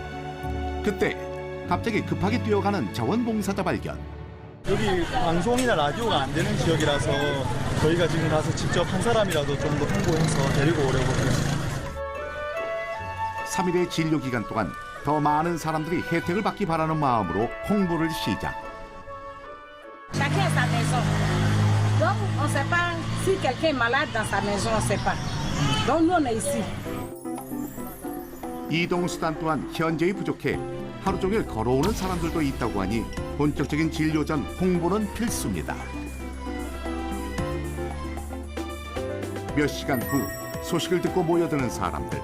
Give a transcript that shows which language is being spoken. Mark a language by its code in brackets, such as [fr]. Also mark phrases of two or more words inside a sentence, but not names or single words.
[ko] 그때 갑자기 급하게 뛰어가는 자원봉사자 발견. 여기 방송이나 라디오가 안 되는 지역이라서 저희가 지금 가서 직접 한 사람이라도 좀 더 홍보해서 데리고 오려고 해요. 3일의 진료 기간 동안 더 많은 사람들이 혜택을 받기 바라는 마음으로 홍보를 시작. [fr] Chacun a sa maison. Donc, on ne sait pas si quelqu'un est malade dans sa maison, on ne sait pas. Donc, nous, on est ici. [ko] 이동수단 또한 현저히 부족해 하루 종일 걸어오는 사람들도 있다고 하니 본격적인 진료 전 홍보는 필수입니다. 몇 시간 후 소식을 듣고 모여드는 사람들.